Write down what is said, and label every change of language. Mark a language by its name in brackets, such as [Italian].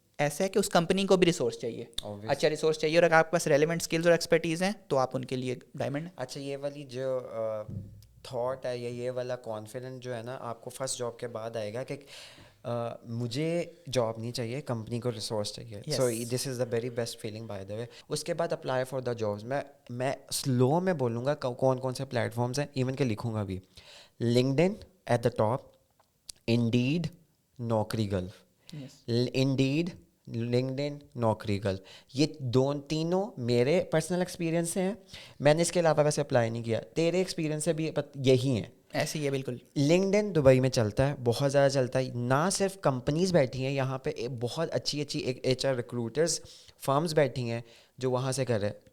[Urdu] ایسا ہے کہ اس کمپنی کو بھی ریسورس چاہیے, اچھا ریسورس چاہیے, اور اگر آپ کے پاس ریلیونٹ اسکلز اور ایکسپرٹیز ہیں تو آپ ان کے لیے ڈائمنڈ ہیں. اچھا یہ والی جو تھاٹ ہے یا یہ والا کانفیڈنٹ جو ہے نا آپ کو فرسٹ جاب کے بعد آئے گا کہ مجھے جاب نہیں چاہیے, کمپنی کو ریسورس چاہیے. [English] So this is the very best feeling by the way. [Urdu] اس کے بعد [English] Apply for the jobs. [Urdu] میں سلو میں بولوں گا کون کون سے پلیٹ فارمس ہیں, ایون کہ لکھوں گا بھی. [English] LinkedIn at the top, Indeed, Naukri Gulf. [Urdu] انڈیڈ, لنکڈن, نوکری گلف, یہ تینوں میرے پرسنل ایکسپیرینس سے ہیں. میں نے اس کے علاوہ ویسے اپلائی نہیں کیا, تیرے ایکسپیرینس سے بھی یہی ہیں. ایسے ہی ہے بالکل. لنکڈن دبئی میں چلتا ہے, بہت زیادہ چلتا ہے. نہ صرف کمپنیز بیٹھی ہیں یہاں پہ, بہت اچھی اچھی ایچ آر ریکروٹرز فارمز بیٹھی ہیں جو وہاں سے کر رہے.